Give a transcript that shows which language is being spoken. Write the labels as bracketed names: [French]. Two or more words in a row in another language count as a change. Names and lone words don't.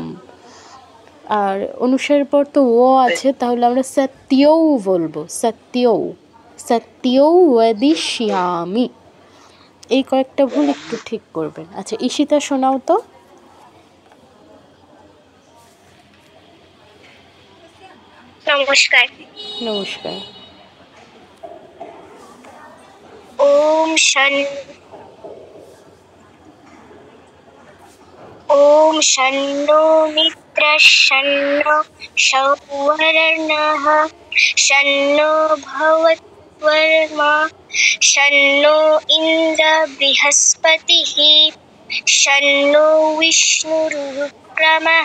[Bangla] আর অনুসারের পর তো ও আছে, তাহলে আমরা সত্যও বলবো, সত্যও, [Sanskrit] সত্যও বদিষ্যামি। [Bangla] এই কয়েকটা ভুল একটু ঠিক করবেন। আচ্ছা, ঈশিতা শোনাও তো। নমস্কার। নমস্কার। [Sanskrit] ওম শন্নো মিত্রঃ শন্নো সৌবর্ণঃ শন্নো ভবত্বর্মা শন্নো ইন্দ্র বৃহস্পতিঃ শন্নো বিষ্ণুরুক্রমঃ।